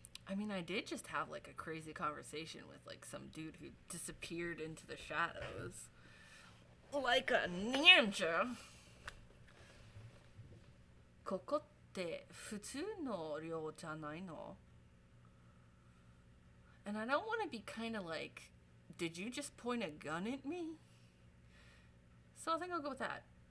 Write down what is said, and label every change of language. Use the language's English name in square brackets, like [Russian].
[English] I mean, I did just have like a crazy conversation with like some dude who disappeared into the shadows like a ninja. [Japanese] ここって普通の寮じゃないの? [English] And I don't want to be kind of like, did you just point a gun at me? So I think I'll go with that.